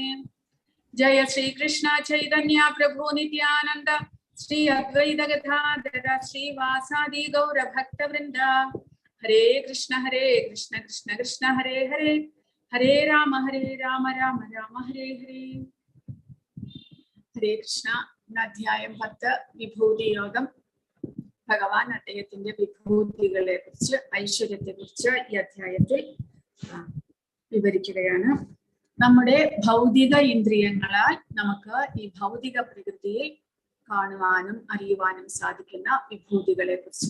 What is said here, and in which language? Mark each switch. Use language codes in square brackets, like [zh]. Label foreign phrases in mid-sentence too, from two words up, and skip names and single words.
[sa] Jaya Shri Krishna Chaitanya Prabhu Nityananda Shri Advaita Gadadhara Shri Vasadi Gaura Bhakta Vrinda. Hare Krishna Krishna Krishna Hare Hare Hare Rama Rama Rama Hare Hare. Hare Krishna. [ml] Nadhyayam 10 Vibhuti Yogam. ഭഗവാൻ അദ്ദേഹത്തിന്റെ വിഭൂതികളെ കുറിച്ച് ഐശ്വര്യത്തെ കുറിച്ച് ഈ അധ്യായത്തിൽ വിവരിക്കുകയാണ്. നമ്മുടെ ഭൗതിക ഇന്ദ്രിയങ്ങളാൽ നമുക്ക് ഈ ഭൗതിക പ്രകൃതിയെ കാണുവാനും അറിയുവാനും സാധിക്കുന്ന വിഭൂതികളെ കുറിച്ച്.